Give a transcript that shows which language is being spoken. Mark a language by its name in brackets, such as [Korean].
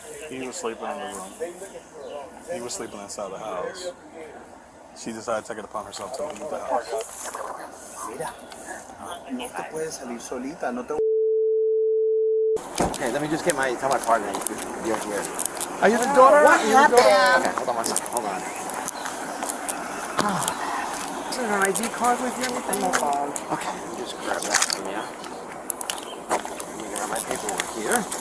[English] He was sleeping in the room. He was sleeping inside the house. She decided to take it upon herself to leave the house. [Spanish] Mira, no te puedes salir solita, no te... [English] Okay, let me just tell my partner you're here. Are you the daughter? What happened? Okay, hold on one second. Hold on. Is there an ID card with you or anything? no phone. Okay, let me just grab that from you. Let me grab my paperwork here.